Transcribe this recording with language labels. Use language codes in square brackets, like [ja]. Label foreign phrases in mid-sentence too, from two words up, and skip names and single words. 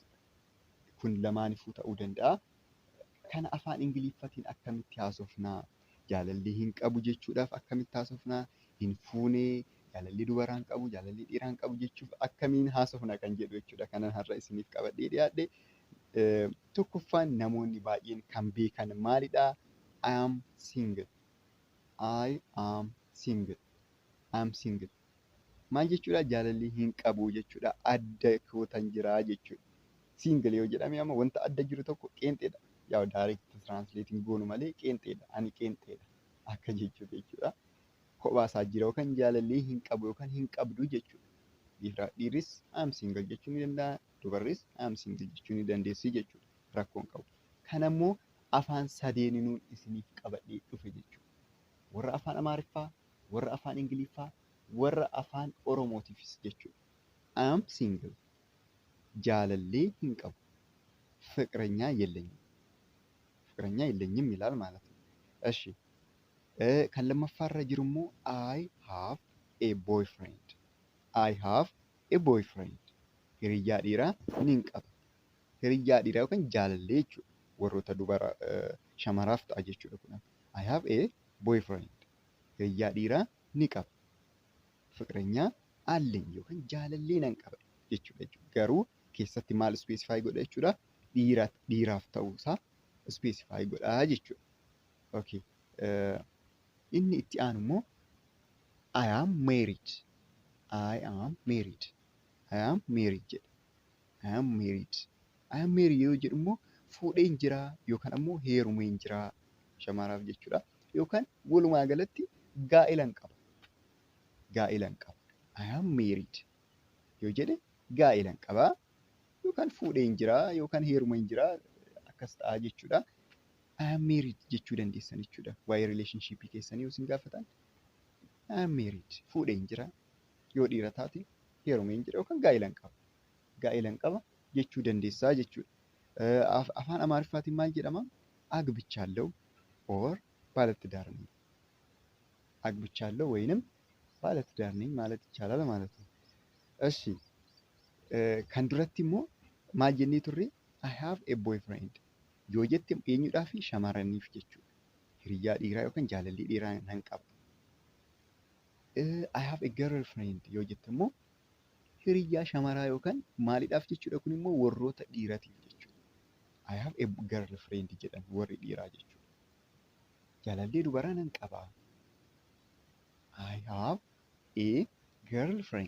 [om] Kun lamaanifuu ta'uu danda'a. Kana afaan Ingiliffaatiin akkamitti haasofnaa? Jaalallee hin qabu jechuudhaaf akkamitti haasofnaa? Hin fuunee, jaalallee dubaraan qabu, jaalallee dhiiraan qabu jechuuf akkamiin haasofna kan jedhu jechuudha. Kanan har'a isiniif qabadhee dhiyaadhe. Tokkoffaan namoonni baay'een kan beekan maalidhaa? [en] I am single. I am single. I am single. [om] Maal jechuudha? Jaalallee hin qabu jechuudha. Adda kootan jiraa jechuudha. Single yoo jedhame amma wanta adda jiru tokko qeenxeedha. Yaa [en] direct translating [om] goonu malee qeenxeedha. Ani qeenxeedha. Akka jechuudha. Kophaasaa jira yookaan jaalallee hin qabu yookaan hin qabdu jechuudha. Dhiirris [en] am single [om] jechuu ni danda'a. Dubarris [en] am single [om] jechuu ni dandeessi jechuudha. Rakkoon qabu. Kanammoo afaan sadeeninuu isiniif qabadhee dhufe jechuudha. Warra afaan Amaariffaa, warra afaan Ingiliffaa, warra afaan Oromootiifis jechuudha. [en] Am single. [om] Jaalallee hin qabu. [am] ፍቅረኛ የለኝም ፍቅረኛ የለኝም ይላል ማለት ነው። እሺ [om] kan lammaffaarra jiru immoo [en] I have a boyfriend. I have a boyfriend. [om] Hiriyyaa dhiiraa nin qaba. Hiriyyaa dhiiraa yookaan jaalallee jechuudha. Warroota dubara shamaraaf ta'a jechuudha kun. [en] I have a boyfriend. [om] Hiriyyaa dhiiraa ni qaba. [am] ፍቅረኛ አለኝ [om] yookaan jaalallee nan qaba jechuudha. Garuu keessatti maal specify godha jechuudha. Dhiiraaf ta'uusaa specify godha jechuudha. Okay. Inni itti aanu immoo [en] I am married. I am married. I am married jedha. I am married. I am married [om] yoo jedhu immoo fuudheen jira yookaan ammoo heerumeen jira shamaraaf jechuudha. Yookaan walumaa galatti gaa'ilan qaba. Gaa'ilan qaba. [en] I am married [om] yoo jedhe gaa'ilan qaba yookaan fuudheen jira yookaan heerumeen jira akkas ta'a jechuudha. [en] I am married [om] jechuu dandeessan jechuudha. Waa'ee relationship keessanii yoo isin gaafatan [en] I am married [om] fuudheen jira yoo dhiira taate heerumeen jira yookaan gaa'ilan qaba. Gaa'ilan qaba jechuu dandeessaa jechuudha. Afaan Amaariffaatiin maal jedhama? [am] አግብቻለሁ or ባለትዳር ነኝ። አግብቻለሁ ወይንም ባለትዳር ነኝ ማለት ይቻላል ማለት ነው። እሺ [om] kan duratti immoo maal jennee turre [en] I have a boyfriend [om] yoo jette eenyudhaa fi shamarraniif jechuudha. Hiriyyaa dhiiraa yookaan jaalallee dhiiraa nan qaba. [en] I have a girlfriend [om] yoo jette immoo hiriyyaa shamaraa yookaan maalidhaaf jechuudha. Kun immoo warroota dhiiratiif jechuudha. [en] I have a girlfriend [om] jedhan warri dhiiraa jechuudha. Jaalallee dubaraa nan qaba. [en] I have a girlfriend.